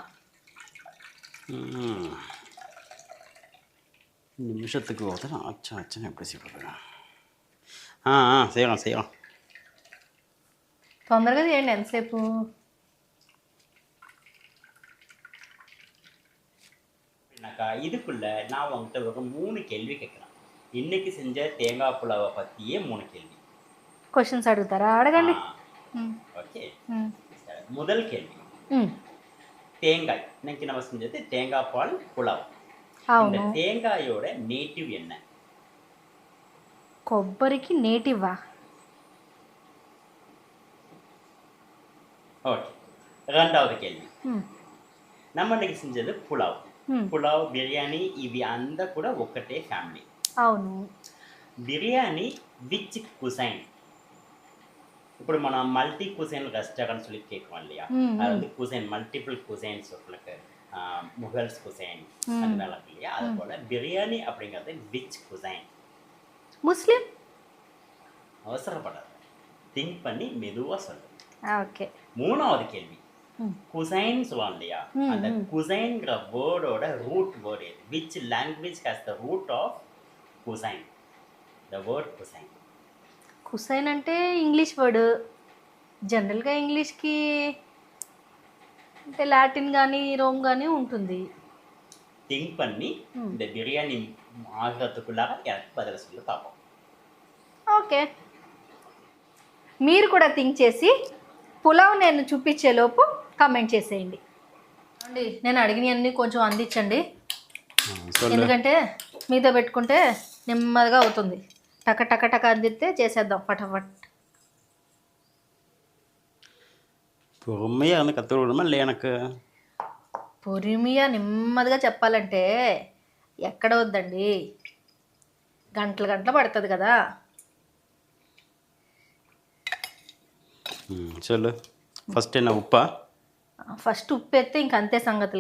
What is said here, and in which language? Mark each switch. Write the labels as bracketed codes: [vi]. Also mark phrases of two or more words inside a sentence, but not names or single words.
[ta] நிமிஷத்துக்கு ஒருத்தர் ஆச்சா எப்படி செய்யப்படுறேன். செய்யலாம். [te] తొందరగా చేయండి, ఎంతసేపు? [ta] அக்கா இதுக்குள்ள நான் உங்ககிட்ட ஒரு 3 கேள்வி கேட்குறேன். இன்னைக்கு செஞ்ச தேங்காய் புலாவை பற்றியே 3 கேள்வி. [te] క్వశ్చన్స్ అడుగుతారా? అడగండి. [ta] ஓகே. ம். முதல் கேள்வி, ம். தேங்காய். இன்னைக்கு நம்ம செஞ்சது தேங்காய் பால் புலாவ். இந்த [te] అవును. [ta] தேங்காயோட நேட்டிவ் என்ன? [te] కొబ్బరికి నేటివా? [ta] ஓகே. ரெண்டாவது கேள்வி, ம். நம்ம இன்னைக்கு செஞ்சது పులావ్. ம். [te] పులావ్ బిర్యానీ ఇవి అంతా కూడా ఒకటే ఫ్యామిలీ. అవును. బిర్యానీ [en] which cuisine? [te] ఇప్పుడు మనం [en] multi cuisine restaurant [ta] சொல்லி கேட்குறோம் இல்லையா? ம், அது ம். வந்து [en] cuisine multiple cuisines [ta] உங்களுக்கு [en] Mughals cuisine ம். [ta] அந்த மாதிரி இருக்கு இல்லையா? அது போல பிரியாணி அப்படிங்கிறது [en] which cuisine? [te] ముస్లిం? [ta] அவசரப்படாத, திங்க் பண்ணி மெதுவாக சொல்லு. [te] ఓకే. [ta] மூணாவது கேள்வி, ம். குசைன் சொல்லலாம் இல்லையா? ம், அந்த ம். குசைன்கிற வேர்டோட [en] root word [ta] எது? [en] which language has the root of cuisine? The word cuisine. [te] కుసైన్ అంటే [en] English word. [te] జనరల్గా ఇంగ్లీష్కి అంటే లాటిన్ కానీ రోమ్ కానీ ఉంటుంది. [ta] திங்க் பண்ணி ம். இந்த பிரியாணி ஆகிறதுக்குள்ளாக எனக்கு பதில் சொல்லி பார்ப்போம். [te] ఓకే. మీరు కూడా థింక్ చేసి పులావ్ నేను చూపించేలోపు కామెంట్ చేసేయండి. అండి నేను అడిగినవన్నీ కొంచెం అందించండి, [ta] சொல்லு. [te] ఎందుకంటే మీతో పెట్టుకుంటే నెమ్మదిగా అవుతుంది. టక టక టక అందిస్తే చేసేద్దాం ఫటాఫట్. [ta] பொறுமையாக வந்து கற்றுக் கொடுக்கணுமா இல்லை எனக்கு? [te] పొరిమియా నెమ్మదిగా చెప్పాలంటే ఎక్కడ వద్దండి, గంటలు గంటలు పడుతుంది కదా. [ta] சொல்லு. [te] ఫస్ట్ என்ன ఉప్పా? ఫస్ట్ ఉప్పు ఎత్తే ఇంక అంతే సంగతులు.